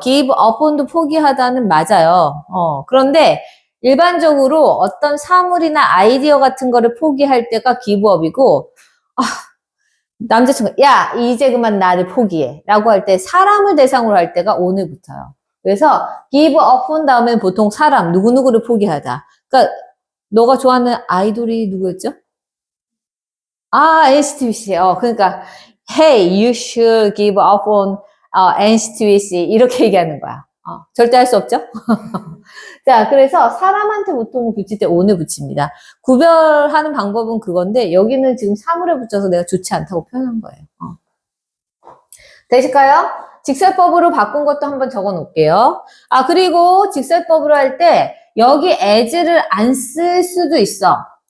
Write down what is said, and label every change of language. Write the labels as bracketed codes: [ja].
[ko] give upon도 포기하다는 맞아요. 그런데 일반적으로 어떤 사물이나 아이디어 같은 거를 포기할 때가 give up이고 남자친구가 야 이제 그만 나를 포기해 라고 할 때 사람을 대상으로 할 때가 on을 붙어요. 그래서 give up on 다음에 보통 사람 누구누구를 포기하다. 그러니까 너가 좋아하는 아이돌이 누구였죠? [en] NCT [ko] 그러니까 [en] hey you should give up on NCT [ko] 이렇게 얘기하는 거야. 절대 할 수 없죠? 자, 그래서 사람한테 보통 붙일 때 on을 붙입니다. 구별하는 방법은 그건데 여기는 지금 사물에 붙여서 내가 좋지 않다고 표현한 거예요. 되실까요? 직설법으로 바꾼 것도 한번 적어 놓을게요. 그리고 직설법으로 할 때 여기 as를 안 쓸 수도 있어.